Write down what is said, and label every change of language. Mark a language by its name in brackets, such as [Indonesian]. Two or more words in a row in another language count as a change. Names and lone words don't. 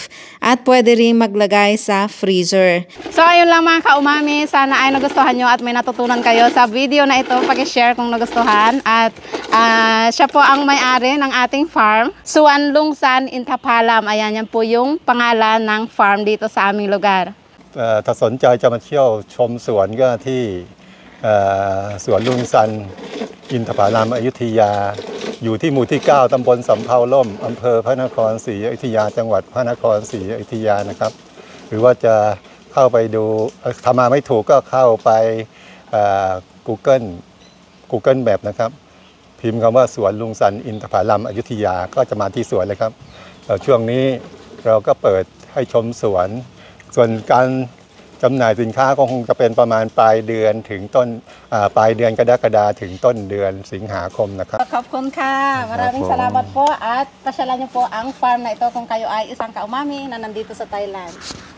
[Filipino] At pwede rin maglagay sa freezer. So ayun lang mga kaumami. Sana ay nagustuhan nyo at may natutunan kayo sa video na ito. Pag-share kung nagustuhan. At siya po ang may-ari ng ating farm. Suan Lungsan Intapalam. Ayan, yan po yung pangalan ng farm dito sa aming lugar. [Thai] ถ้าสนใจจะมาเที่ยวชมสวนก็ที่สวนลุงซันอินทผลัมอยุธยาอยู่ที่หมู่ที่ 9 ตำบลสำเภาล่มอำเภอพระนครศรีอยุธยาจังหวัดพระนครศรีอยุธยานะครับหรือว่าจะเข้าไปดูถ้ามาไม่ถูกก็เข้าไป Google Map นะครับพิมพ์คำว่าสวนลุงซันอินทผลัมอยุธยาก็จะมาที่สวนเลยครับช่วงนี้เราก็เปิดให้ชมสวนส่วนการจำหน่ายสินค้าก็คงจะเป็นประมาณปลายเดือนถึงปลายเดือนกรกฎาคมถึงต้นเดือนสิงหาคมนะครับ ขอบคุณค่ะ [Filipino] Maraming salamat po at pasyalan niyo po ang farm na ito kung kayo ay isang kaumami na nandito sa Thailand.